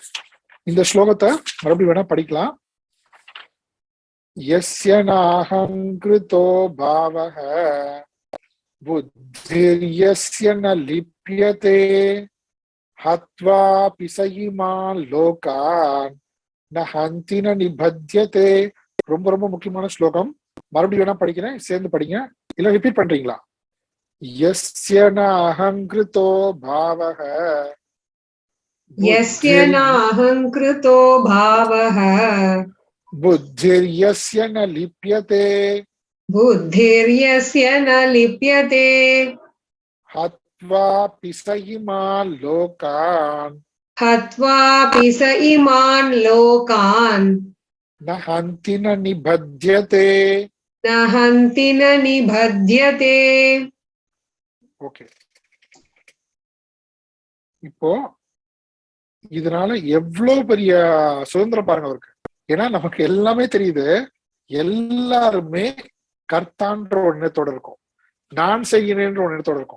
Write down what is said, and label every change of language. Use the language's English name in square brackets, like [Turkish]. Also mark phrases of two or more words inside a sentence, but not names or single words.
[Tamil] இந்த ஸ்லோகத்தை மறுபடியும் வேணா படிக்கலாம். [Sanskrit] यस्य नाहङ्कृतो भावः बुद्धिर्यस्य न लिप्यते हत्वापि स इमान् लोकान् न हन्ति न निबध्यते. [Tamil] ரொம்ப ரொம்ப முக்கியமான ஸ்லோகம். மறுபடியும் வேணா படிக்கிறேன், சேர்ந்து படிங்க. இல்ல ரிப்பீட் பண்றீங்களா? [Sanskrit] यस्य नाहङ्कृतो भावः यस्य नाहङ्कृतो भावः बुद्धिर्यस्य न लिप्यते बुद्धिर्यस्य न लिप्यते हत्वापि स इमान् लोकान् न हन्ति न निबध्यते ஓகே. [Tamil] இப்போ இதனால எவ்வளவு பெரிய சுதந்திரம் பாருங்க அவருக்கு. ஏன்னா நமக்கு எல்லாமே தெரியுது, எல்லாருமே கர்த்தான்ற ஒரு எண்ணத்தோட இருக்கும், நான் செய்கிறேன்ற ஒரு எண்ணத்தோட இருக்கும்.